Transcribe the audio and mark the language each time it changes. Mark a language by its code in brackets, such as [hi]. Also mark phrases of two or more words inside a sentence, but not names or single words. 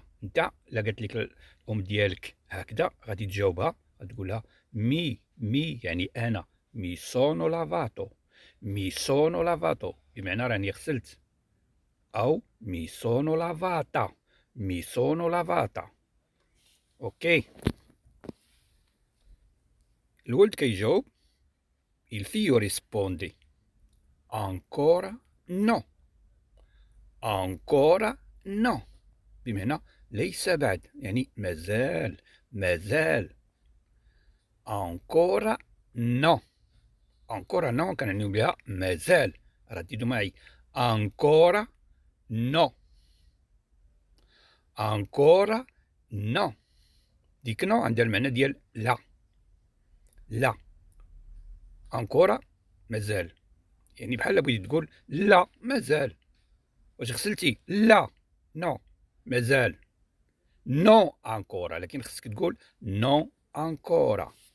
[ar] انت لا قالت لك الام ديالك هكذا غادي تجاوبها، غتقول لها: مي يعني انا. [it] mi sono lavato. mi sono lavato [ar] بمعنى راني غسلت، أو [it] mi sono lavata. mi sono lavata. أوكي. [ar] الولد كيجاوب: [it] il figlio risponde: ancora no. ancora no [ar] بمعنى ليس بعد، يعني مازال. [it] ancora no. ancora no كنعنيو بها مازال. رددوا معي: ancora no. ancora no. [ar] ديك نو عندها المعنى ديال لا. انكورا مازال، يعني بحال بغيتي تقول لا مازال. واش غسلتي؟ لا. نو مازال. [it] no ancora, [ar] لكن خصك تقول [it] no ancora.